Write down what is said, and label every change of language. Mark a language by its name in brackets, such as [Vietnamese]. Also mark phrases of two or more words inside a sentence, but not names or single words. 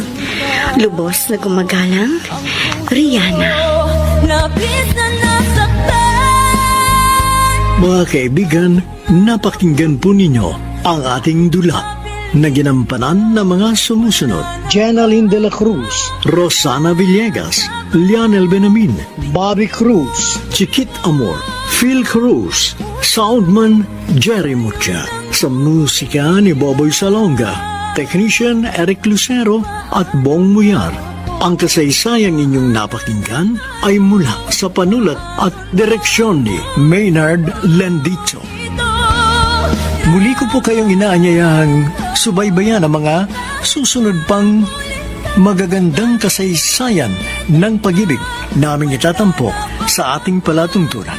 [Filipino] Lubos na gumagalang, Rihanna. Mga kaibigan, napakinggan po ninyo ang ating dula na ginampanan ng mga sumusunod. Jenaline de la Cruz, Rosana Villegas, Lionel Benamin, Bobby Cruz, Chiquit Amor, Phil Cruz, Soundman Jerry Mucha, sa musika ni Boboy Salonga, Technician Eric Lucero at Bong Muyar. Ang kasaysayang inyong napakinggan ay mula sa panulat at direksyon ni Maynard Lendito. Muli ko po kayong inaanyayahang subaybayan ang mga susunod pang magagandang kasaysayan ng pag-ibig naming itatampok sa ating palatuntunan.